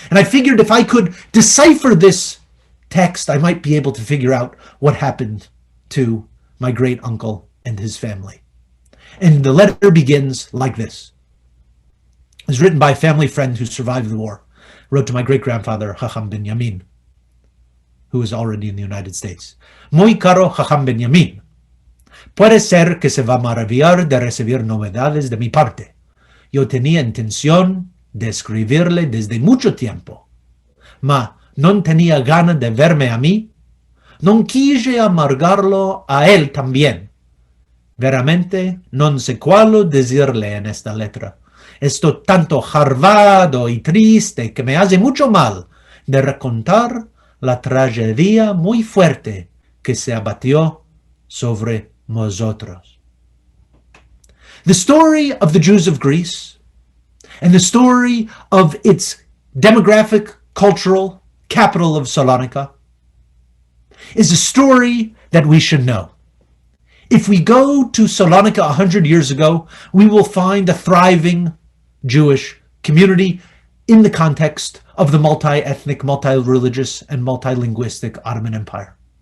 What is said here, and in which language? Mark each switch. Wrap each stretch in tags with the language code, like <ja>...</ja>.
<en>And I figured if I could decipher this text, I might be able to figure out what happened to my great uncle and his family. And the letter begins like this. It was written by a family friend who survived the war. Wrote to my great-grandfather, Chacham Ben Yamin, who was already in the United States.</en> <lad>Muy caro Chacham Ben Yamin. Puede ser que se va a maravillar de recibir novedades de mi parte. Yo tenía intención de escribirle desde mucho tiempo, ma non tenía gana de verme a mí. Non quise amargarlo a él también. Veramente non sé cuál decirle en esta letra. Estoy tanto harvado y triste que me hace mucho mal de recontar la tragedia muy fuerte que se abatió sobre nosotros.</lad> <en>The story of the Jews of Greece and the story of its demographic, cultural capital of Salonika is a story that we should know. If we go to Salonika 100 years ago, we will find a thriving Jewish community in the context of the multi-ethnic, multi-religious, and multi-linguistic Ottoman Empire.</en>